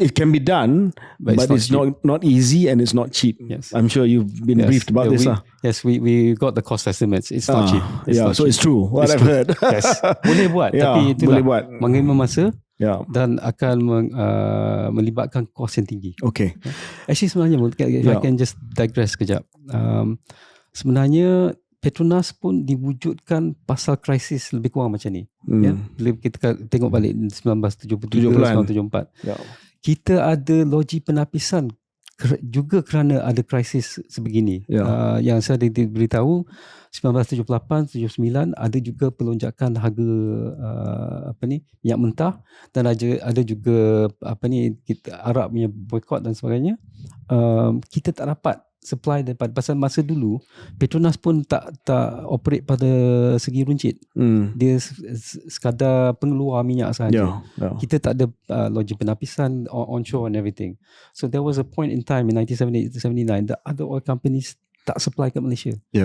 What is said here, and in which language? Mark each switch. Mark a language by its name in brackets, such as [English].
[English] It can be done, but it's not easy and it's not cheap. I'm sure you've been briefed about this. Yes, we got the cost estimates. It's not cheap. It's true. What I've heard. [Malay] Boleh buat, tapi itulah boleh buat. mengambil masa dan akan melibatkan kos yang tinggi. [English] Okay. [Malay] Actually sebenarnya, [English] if I can just digress [Malay] kejap. Sebenarnya Petronas pun diwujudkan pasal krisis lebih kurang macam ni. Bila kita tengok balik 1973-1974, kita ada loji penapisan juga kerana ada krisis sebegini. Yang saya diberitahu 1978-79 ada juga pelonjakan harga minyak mentah, dan ada juga kita Arab punya boycott dan sebagainya. Kita tak dapat supply daripada, pasal masa dulu Petronas pun tak operate pada segi runcit. Dia sekadar pengeluar minyak sahaja. Kita tak ada loji penapisan onshore [English] and everything. So there was a point in time in 1978-79 that other oil companies tak supply kat Malaysia.